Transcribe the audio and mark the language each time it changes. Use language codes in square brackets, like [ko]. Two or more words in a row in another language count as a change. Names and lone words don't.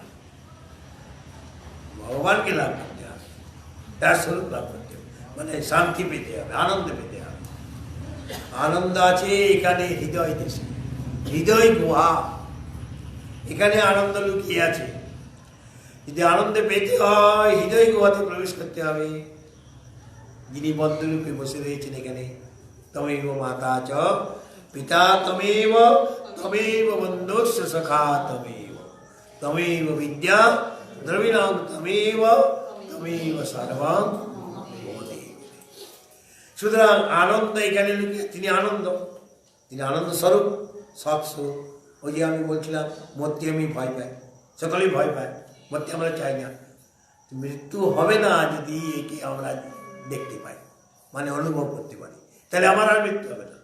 [bn] ভগবানকে লাভ করতে হবে, তার স্বরূপ লাভ করতে হবে, মানে শান্তি পেতে হবে, আনন্দ পেতে হবে। আনন্দ আছে এখানে হৃদয় দেশে, হৃদয় গুহা, এখানে আনন্দ লুকিয়ে আছে। যদি আনন্দ পেতে হয়, হৃদয় গুহাতে প্রবেশ করতে হবে। যিনি বন্ধুরূপে বসে রয়েছেন এখানে, [sa] তমেব মাতা চ পিতা তমেব, তমেব বন্ধুস্য সখা তমেব, তমেব বিদ্যা দ্রবিণং তমেব, তমেব সর্বং মোদে। [bn] সুতরাং আনন্দ এখানে লুকিয়ে, তিনি আনন্দ, তিনি আনন্দ স্বরূপ, সৎস্বরূপ। ওই যে আমি বলছিলাম, মরতে আমি ভয় পাই, সকলেই ভয় পায়, মরতে আমরা চাই না। মৃত্যু হবে না যদি একে আমরা দেখতে পাই, মানে অনুভব করতে পারি, তাহলে আমার আর মৃত্যু হবে না।